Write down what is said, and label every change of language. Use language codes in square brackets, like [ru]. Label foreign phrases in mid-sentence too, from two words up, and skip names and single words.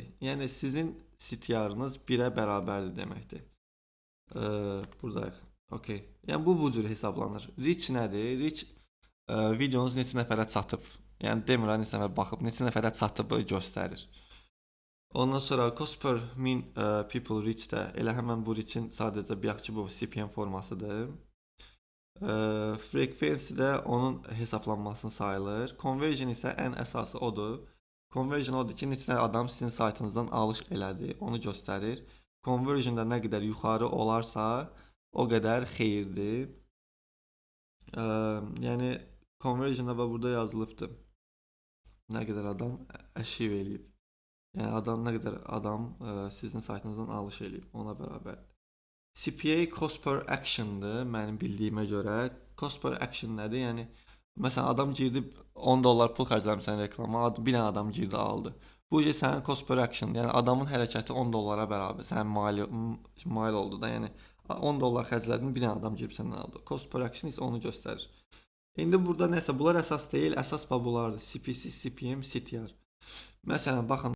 [az] Yəni sizin CTR-ınız 1-ə bərabərdir deməkdir. Buradayıq. Okay. Yəni bu cür hesablanır. Reach nədir? Reach videonuz neçə nəfərə çatıb. Yəni demirəm neçə nəfər baxıb, neçə nəfərə çatıb göstərir. Ondan sonra [en] cost per 1000 people reach [az] də elə həmən bu reach-in sadəcə bayaq ki bu CPM formasıdır. Frequency də onun hesablanmasını sayılır. Conversion isə ən əsası odur. Conversion odur ki, neçə adam sizin saytınızdan alış elədi, onu göstərir. Conversion da nə qədər yuxarı olarsa, o qədər xeyirdir. Yəni conversion da burada yazılıbdır. Nə qədər adam achieve eləyib. Yəni nə qədər adam sizin saytınızdan alış eləyib, ona bərabərdir. CPA [en] cost per action'dır [az] mənim bildiyimə görə. [en] Cost per action [az] nədir? Yəni məsələn adam girdi $10 pul xərcləmisən reklama, bir dənə adam girdi aldı. Bu sənin [en] cost per action, [az] yəni adamın hərəkəti $10 bərabər. Sənin mal oldu da, yəni $10 xərclədin, bir dənə adam girib səndən aldı. [en] Cost per action [az] isə onu göstərir. İndi burada nəsə bunlar əsas deyil, əsas bunlardır. CPC, CPM, CTR. Məsələn, baxın